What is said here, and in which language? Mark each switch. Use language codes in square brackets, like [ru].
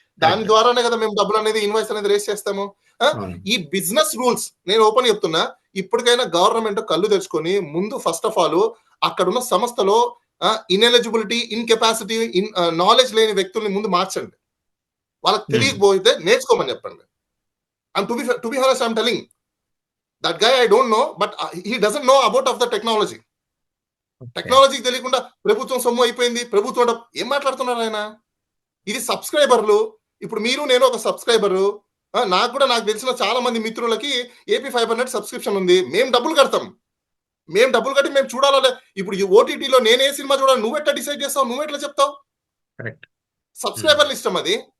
[te] దాని ద్వారానే కదా మేము డబ్బులు అనేది, ఇన్వాయిస్ అనేది రేస్ చేస్తాము. ఈ బిజినెస్ రూల్స్ నేను ఓపెన్ చెప్తున్నా, ఇప్పటికైనా గవర్నమెంట్ కళ్ళు తెచ్చుకొని ముందు [en] first of all [te] అక్కడ ఉన్న సంస్థలో ఇన్ఎలిజిబిలిటీ, ఇన్కెపాసిటీ, నాలెడ్జ్ లేని వ్యక్తుల్ని ముందు మార్చండి. వాళ్ళకి తెలియకపోతే నేర్చుకోమని చెప్పండి. [en] And to be honest, I'm telling that guy, I don't know, but he doesn't know about of the technology. [te] Technology తెలియకుండా ప్రభుత్వం సొమ్ము అయిపోయింది, ప్రభుత్వం ఏం మాట్లాడుతున్నారు ఆయన? ఇది సబ్స్క్రైబర్లు. ఇప్పుడు మీరు నేను ఒక సబ్స్క్రైబరు, నాకు తెలిసిన చాలా మంది మిత్రులకి ఏపీ ఫైబర్ నెట్ సబ్స్క్రిప్షన్ ఉంది. మేము డబ్బులు కడతాం, మేము డబ్బులు కట్టి మేము చూడాలి. ఇప్పుడు ఈ ఓటీటీలో నేనే సినిమా చూడాలి, నువ్వు ఎట్లా డిసైడ్ చేస్తావు? నువ్వు ఎట్లా చెప్తావు? సబ్స్క్రైబర్ల ఇష్టం అది.